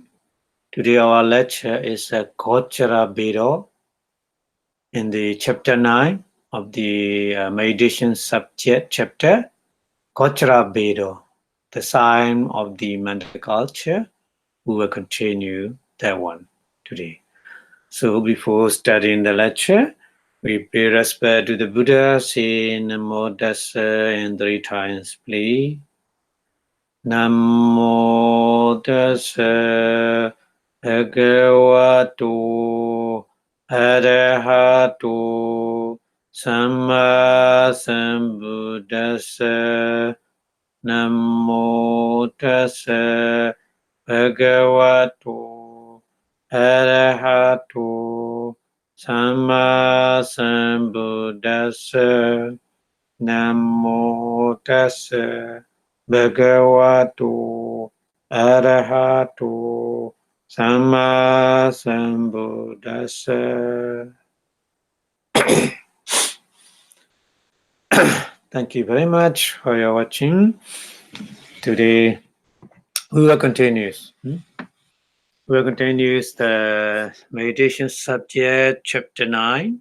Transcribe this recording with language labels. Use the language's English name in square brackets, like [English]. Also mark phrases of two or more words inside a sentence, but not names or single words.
[English] Today our lecture is Gochara Bedo in the chapter 9 of the meditation subject chapter, Gochara Bedo, the sign of the mental culture. We will continue that one today. So before starting the lecture, we pay respect to the Buddha, say Namo Tassa and 3 times, please. [Pali] Namo Tassa Bhagavato Arahato Samma Sambuddhassa. Namo Tassa Bhagavato Arahato Samma Sambuddhassa. Namo Tassa Bhagavato Arahato Samma Sambuddhassa. [English] Thank you very much for your watching. Today we will continue. We will continue the meditation subject, chapter 9.